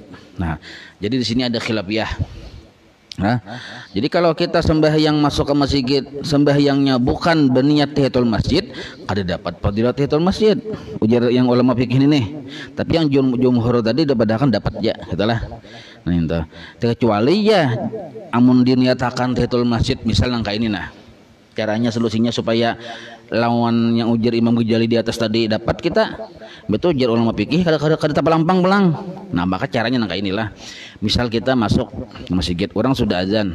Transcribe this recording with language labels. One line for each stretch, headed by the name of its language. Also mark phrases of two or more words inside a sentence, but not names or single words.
Indonesian: Nah, jadi di sini ada khilafiyah. Nah, jadi kalau kita sembahyang masuk ke masjid, sembahyangnya bukan berniat tahiyatul masjid, ada dapat fadilat tahiyatul masjid.
Banjar: Ujar yang ulama fikih ini nih. Tapi yang jumhur tadi kan dapat ya, gitulah.
Indonesian: Nah, itu.
Banjar: Kecuali ya amun diniatakan tahiyatul masjid misal nangka ini nah.
Indonesian: Caranya solusinya supaya lawan yang ujar Imam Ghazali di atas tadi dapat kita.
Banjar: Betul ujar ulama fikih kada tapalampang belang. Nah, maka caranya nangka inilah.
Indonesian: Misal kita masuk ke masjid, orang sudah azan.